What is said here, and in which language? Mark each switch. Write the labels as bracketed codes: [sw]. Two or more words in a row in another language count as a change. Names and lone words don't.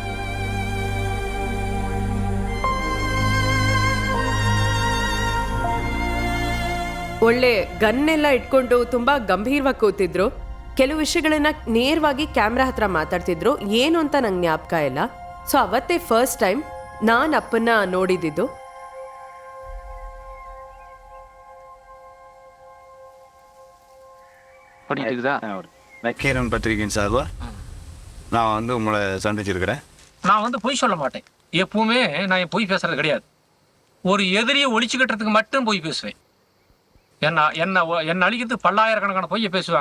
[kn] ಒಳ್ಳೆ ಗನ್ನೆಲ್ಲ ಇಟ್ಕೊಂಡು ತುಂಬಾ ಗಂಭೀರವಾಗಿ ಕೂತಿದ್ರು. ಕೆಲವು ವಿಷಯಗಳನ್ನ ನೇರವಾಗಿ ಕ್ಯಾಮ್ರಾ ಹತ್ರ ಮಾತಾಡ್ತಿದ್ರು. ಏನು ಅಂತ ನಂಗೆ ಜ್ಞಾಪಕ ಇಲ್ಲ. ಸೊ ಅವತ್ತೇ [en] first time [kn] ನಾನು ಅಪ್ಪನ್ನ ನೋಡಿದ್ದು. [ta] நக்கீரன் பத்திரிகையின் சார்பா நான் வந்து உங்களை சந்திச்சிருக்கிறேன். நான் வந்து பொய் சொல்ல மாட்டேன். எப்பவுமே நான் பொய் பேசுறது கிடையாது. ஒரு எதிரியை ஒழிச்சு கட்டுறதுக்கு மட்டும் பொய் பேசுவேன். என்ன அழிக்கிறதுக்கு பல்லாயிரக்கணக்கான பொய்யை பேசுவாங்க.